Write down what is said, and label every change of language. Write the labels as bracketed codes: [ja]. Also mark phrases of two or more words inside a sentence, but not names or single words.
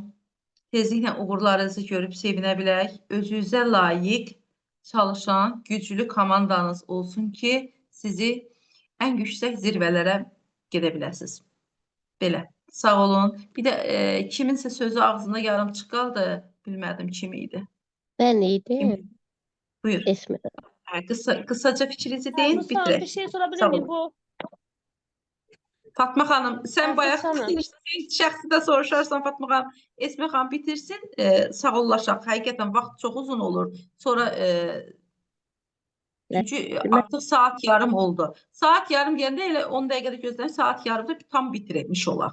[az] Tezliklə uğurlarınızı görüb sevinə bilək. Özünüzə layiq çalışan güclü komandanız olsun ki, sizi ən yüksək zirvələrə gedə biləsiniz. Belə. Sağ olun. Bir də kiminsə sözü ağzında yarımçıq qaldı. Bilmədim kim idi. [tr] Ben idim. [az] Buyur. Esmer. Kısaca fikrinizi deyin, Mustafa, bitirək. [tr] bir şey sorabilir [az] Sağ [tr] miyim? [az] olun. Fatma xanım, sən bayaq şəxsi də soruşarsan Fatma xanım. Esmer xanım bitirsin, sağollaşaq. Həqiqətən vaxt çox uzun olur. Sonra çünki artıq saat yarım oldu. Saat yarım deyəndə elə 10 dəqiqədə gözləyək, saat yarımda tam bitirmiş olaq.